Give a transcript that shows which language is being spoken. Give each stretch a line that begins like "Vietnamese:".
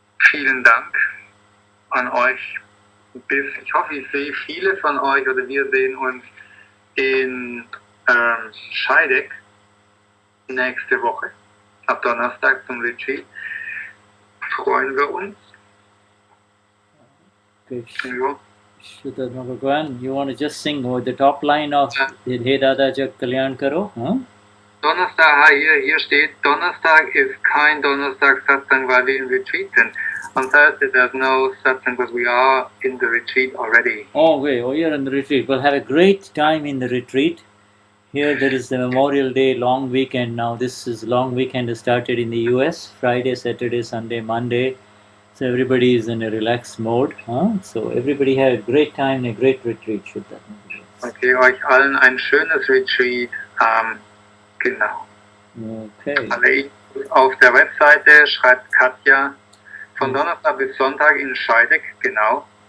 German: Vielen Dank an euch. Ich hoffe, ich sehe viele von euch oder wir sehen uns in Scheidegg nächste Woche, ab Donnerstag zum Retreat. Freuen wir uns. Okay.
English: Shuddhatma Bhagavan, you want to just sing with the top line of He Dada Jag Kalyan Karo? Huh?
German: Donnerstag, hier steht, Donnerstag ist kein Donnerstag Satsang, weil wir in Retreat sind.
English: On Thursday there's no Satsang because we are in the retreat already. Oh, wait, you're in the retreat. Well, have a great time in the retreat. Here there is the Memorial Day long weekend now. This is long weekend has started in the US, Friday, Saturday, Sunday, Monday. So everybody is in a relaxed mode. So everybody have a great time and a great retreat.
German: Okay, euch allen ein schönes Retreat. Genau. Okay. Alle auf der Webseite schreibt Katja von Donnerstag bis Sonntag in Scheidegg, genau.